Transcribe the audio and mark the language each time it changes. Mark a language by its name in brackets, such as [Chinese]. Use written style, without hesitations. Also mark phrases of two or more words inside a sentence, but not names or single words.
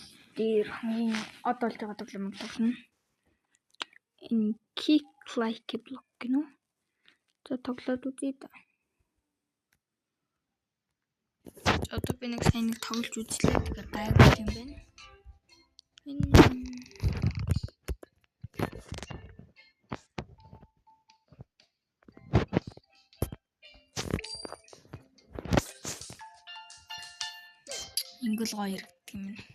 [Mongolian] дээр хамгийн од болж байгаа тоглоом тоглоно. Энэ [English] kick like block [Mongolian] гэнэ үү? За тоглоод үзье да. Одоо би нэг сайн нэг тоглож үзлээ. Тэгэхээр гайгүй юм байна. Ингл гоё ирдэг юм.